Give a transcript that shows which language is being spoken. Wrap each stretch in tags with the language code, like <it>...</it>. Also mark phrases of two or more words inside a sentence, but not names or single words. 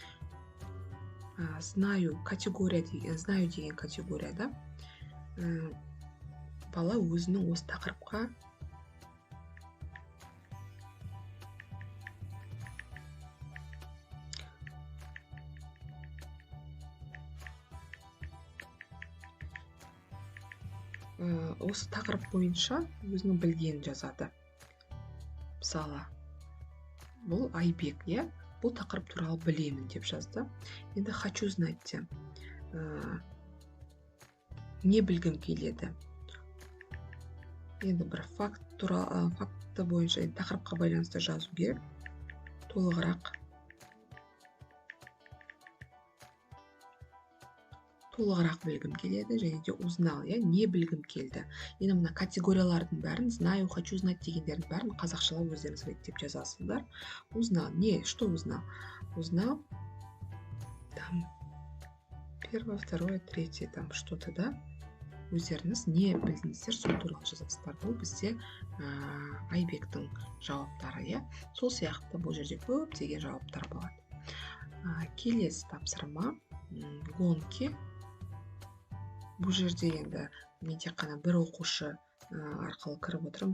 <kk>Знаю деген категорияда бала өзінің осы тақырыпқа осы тақырып бойынша өзінің білгенін жазады. Мысалы, бұл Айбек, бұл тақырып туралы білемін деп жазды. Енді</kk> <ru>хочу знать,</ru> <kk>не білгім келеді. Енді бір факты бойынша тақырыпқа байланысты жазу керек. Толығырақ білгім келеді, және де узнал, не білгім келді. Енді мына категориялардың бәрін,</kk> <ru>знаю, хочу знать</ru> <kk>дегендердің бәрін қазақшалап өздеріңіз реттеп жазасыздар.</kk> <ru>Узнал, что узнал? Узнал, там, первое, второе, третье, там что-то,</ru> <kk>өздеріңіз не білдіңіздер, сол туралы жазасыздар. Бұл бізде Айбектің жауаптары, сол сияқты бұл жерде көптеген жауаптар болады. Келесі тапсырма, гонки. Бұл жерде енді мен тек қана бір оқушы арқылы кіріп отырмын.</kk>